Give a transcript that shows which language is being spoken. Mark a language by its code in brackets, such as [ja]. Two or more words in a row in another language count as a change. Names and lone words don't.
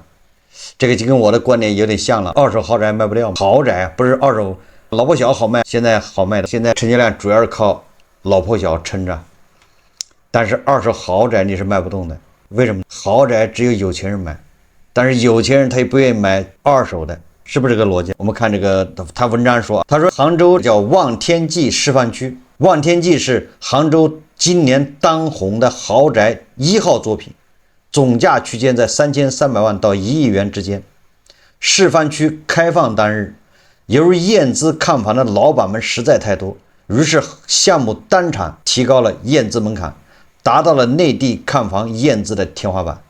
[zh] 這個就跟我的觀點有點像了，二手豪宅賣不掉，豪宅不是二手老破小好賣，現在好賣的，现在成交量主要是靠老破小撐着，但是二手豪宅你是賣不動的。為什麼？豪宅只有有錢人買，但是有錢人他也不願意買二手的，是不是這個邏輯？我們看這個他文章說，他說杭州叫望天驥示範區，望天驥是杭州今年當紅的豪宅1號作品，總價區間在3300萬到1億元之間。示範區開放當日，由於驗資看房的老板們實在太多，於是項目單場提高了驗資門檻，達到了內地看房驗資的天花板。